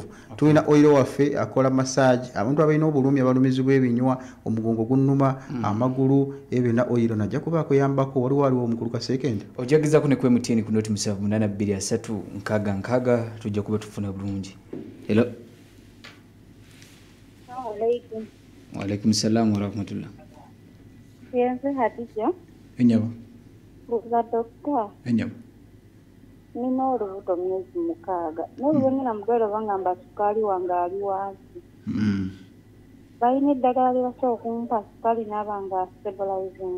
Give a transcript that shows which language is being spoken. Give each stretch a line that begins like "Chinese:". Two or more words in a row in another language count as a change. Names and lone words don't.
Ganda: Tulina oiro waffe akola massage, abantu abalina obulumi abalumizibwa ebinywa, omugongo gunnuma, amagulu, ebyo byonna oiro najja kuba akuyambako. Waliwo omukulu Kasekende. Ojagizako ne ku MTN ku noti 7 823 nkaaga nkaaga tujja kuba tufuna bulungi. Hello.
Arabic: وعليكم السلام ورحمة الله.
Ganda: Yenze Hadija. Enyabo. Buza dokta. Enyabo. Nina olubuto myezi mukaaga. N'oluvannyuma mugere bangamba sukaali wange ali wansi. Balina eddagala lye basobola okumpa sukaali n'abanga stabilizing.